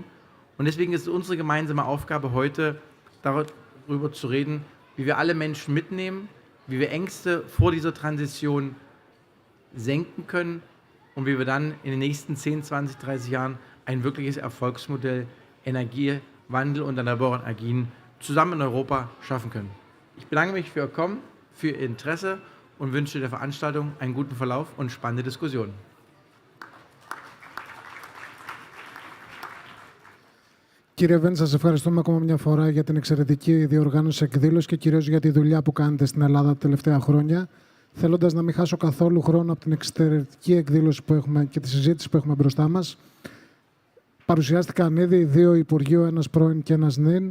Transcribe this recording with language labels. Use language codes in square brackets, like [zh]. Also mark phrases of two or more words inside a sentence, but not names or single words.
[de] Und deswegen ist es unsere gemeinsame Aufgabe heute, darüber zu reden, wie wir alle Menschen mitnehmen, wie wir Ängste vor dieser Transition senken können und wie wir dann in den nächsten 10, 20, 30 Jahren ein wirkliches Erfolgsmodell Energiewandel und erneuerbare Energien zusammen in Europa schaffen können. Ich bedanke mich für Ihr Kommen, für Ihr Interesse und wünsche der Veranstaltung einen guten Verlauf und spannende Diskussionen. [el] Κύριε Βέντ, σας ευχαριστούμε ακόμα μια φορά για την εξαιρετική διοργάνωση εκδήλωση και κυρίως για τη δουλειά που κάνετε στην Ελλάδα τα τελευταία χρόνια. Θέλοντας να μην χάσω καθόλου χρόνο από την εξαιρετική εκδήλωση που έχουμε και τη συζήτηση που έχουμε μπροστά μας, παρουσιάστηκαν ήδη δύο υπουργοί, ένας πρώην και ένας νυν.